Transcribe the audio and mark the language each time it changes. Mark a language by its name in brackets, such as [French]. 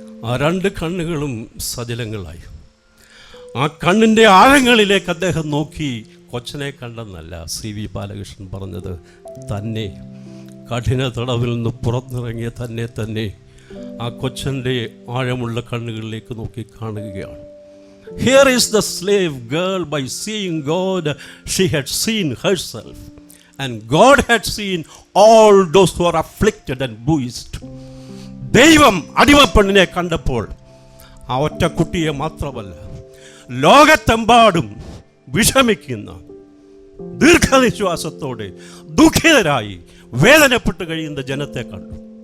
[Malayalam] ആ 2 കണ്ണുകളും സജലങ്ങളായി. ആ കണ്ണിൻ്റെ ആഴങ്ങളിലേക്ക് അദ്ദേഹം നോക്കി. കൊച്ചനെ കണ്ടെന്നല്ല CV ബാലകൃഷ്ണൻ പറഞ്ഞത്, തന്നെ കഠിന തടവിൽ നിന്ന് പുറത്തിറങ്ങിയ തന്നെ ആ കൊച്ചൻ്റെ ആഴമുള്ള കണ്ണുകളിലേക്ക് നോക്കി കാണുകയാണ്. [English] Here is the slave girl, by seeing God she had seen herself, and God had seen all those who are afflicted and bruised. [Malayalam] ദൈവം അടിമപ്പെണ്ണിനെ കണ്ടപ്പോൾ ആ ഒറ്റ കുട്ടിയെ മാത്രമല്ല, ലോകത്തെമ്പാടും വിഷമിക്കുന്ന, ദീർഘനിശ്വാസത്തോടെ ദുഃഖിതരായി വേദനപ്പെട്ട് കഴിയുന്ന ജനത്തെ കണ്ടു.